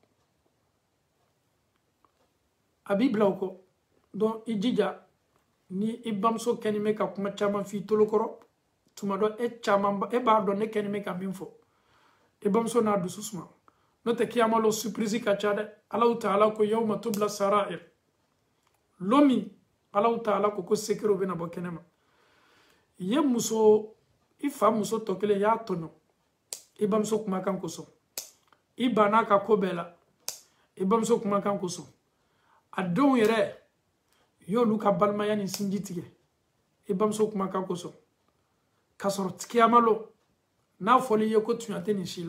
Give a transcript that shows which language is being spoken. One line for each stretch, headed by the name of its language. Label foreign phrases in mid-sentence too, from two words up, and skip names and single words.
Bambara: a b'i bila o kɔ donc i jija ni i bamuso kɛni bɛ ka kuma caman f'i tolokɔrɔ tuma dɔ e b'a dɔn ne kɛni bɛ ka min fɔ i bamuso n'a dusu suma n'o tɛ kiyama lo surprise ka ca dɛ
Arabic: الله تعالى
Bambara: ko
Arabic: يوم تبلى السرائر
Bambara: lomi
Arabic: الله تعالى
Bambara: ko secret bɛna bɔ kɛnɛma ye muso i fa muso tɔ kelen y'a tɔɲɔ i bamuso kumakan kosɔn i banna ka ko bɛɛ la i bamuso kumakan kosɔn a denw yɛrɛ y'olu ka balimaya ni sinji tigɛ i bamuso kumakan kosɔn k'a sɔrɔ kiyama lo n'a fɔli ye ko tuɲa tɛ nin si